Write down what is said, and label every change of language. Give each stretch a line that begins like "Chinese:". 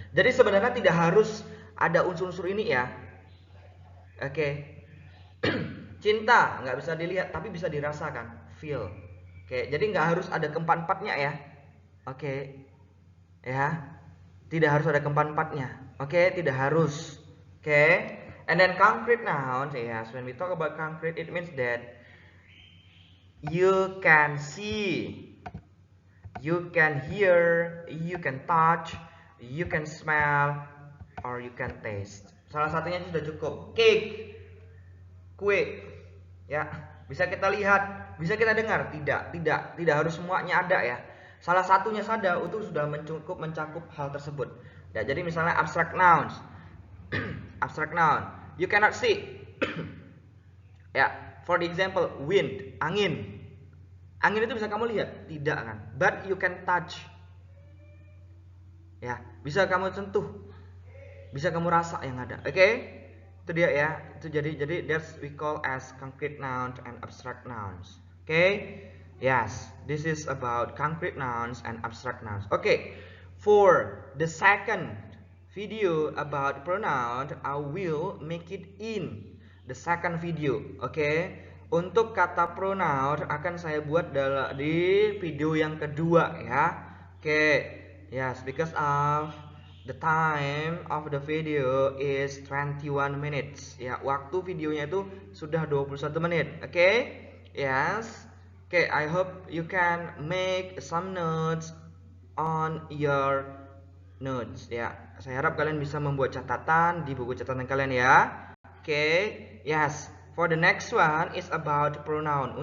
Indonesian: Jadi sebenarnya tidak harus ada unsur-unsur ini ya. Oke. Cinta nggak bisa dilihat tapi bisa dirasakan, feel. Oke, jadi nggak harus ada keempat-empatnya ya. Oke, ya. Tidak harus ada keempat-empatnya. Oke, tidak harus. Oke.
English: And then concrete nouns, yes, when we talk about concrete, it means that you can see, you can hear, you can touch, you can smell, or you can taste.
Indonesian: Salah satunya itu sudah cukup. Cake, kue, ya, bisa kita lihat, bisa kita dengar. Tidak harus semuanya ada ya. Salah satunya saja itu sudah mencakup hal tersebut ya. Jadi misalnya abstract nouns.
English: Abstract noun, you cannot see. Ya, for the example, wind, angin.
Indonesian: Angin itu bisa kamu lihat? Tidak kan?
English: But you can touch.
Indonesian: Ya, bisa kamu sentuh. Bisa kamu rasa yang ada. Oke? Itu dia ya. Itu jadi
English: that's we call as concrete nouns and abstract nouns. Okay? Yes, this is about concrete nouns and abstract nouns. Okay. For the second video about pronoun, I will make it in the second video. Okay?
Indonesian: Untuk kata pronoun akan saya buat di video yang kedua ya. Okay.
English: Yes, because of the time of the video is 21 minutes.
Indonesian: Ya, waktu videonya itu sudah 21 menit. Oke? Okay? Yes.
English: Oke, okay, I hope you can make some notes on your notes.
Indonesian: Ya, saya harap kalian bisa membuat catatan di buku catatan kalian ya. Oke. Okay? Yes.
English: For the next one is about pronoun.